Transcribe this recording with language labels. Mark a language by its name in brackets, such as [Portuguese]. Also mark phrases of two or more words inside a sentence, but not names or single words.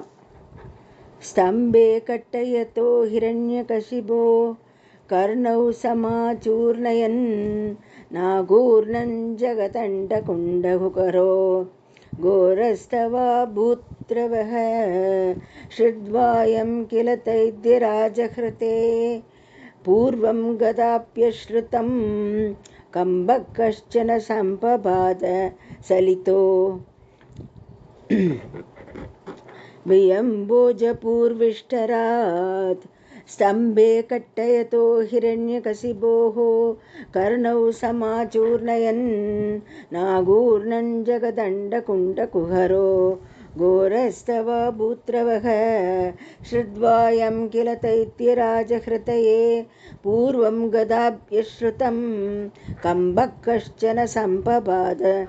[Sanskrit] स्तम्भे घट्टयतो हिरण्यकशिपोः कर्णौ समाचूर्णयन् नाघूर्णन् जगदण्डकुण्डकुहरो घोरस्तवा भूद्रवः श्रुत्वायं किल दैत्यराजहृदये पूर्वं कदाप्यश्रुतं कम्पं कश्चन सम्पपात चलितो வியம்போஜபூர்விஷ்டராத் स्तम्भे कट्टयतो हिरण्यकशिपोः कर्णौ समाचूर्णयन् नागूर्णं जगदण्डकुण्डकुहरो घोरस्तवा भूत्रवः श्रुत्वायं किल दैत्यराजहृतये पूर्वं गदाभ्यश्रुतं कम्बः कश्चन सम्पपाद